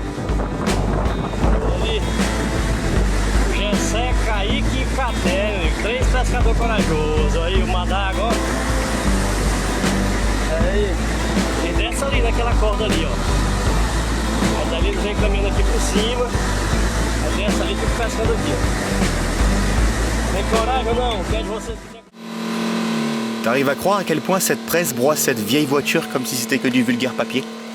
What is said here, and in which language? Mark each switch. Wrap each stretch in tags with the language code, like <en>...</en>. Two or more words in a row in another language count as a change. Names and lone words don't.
<pt>Kaique e Catério, 3 pescadores corajosos. Aí, uma d'água, ó. Aí. E desce ali naquela corda ali, ó. Mas ali eles vêm caminhando aqui por cima. Aí desce ali e fica pescando aqui, ó. Tem coragem ou não? Quer de vocês que tem...</pt> <fr>T'arrives à croire à quel point cette presse broie cette vieille voiture comme si c'était que du vulgaire papier?</fr>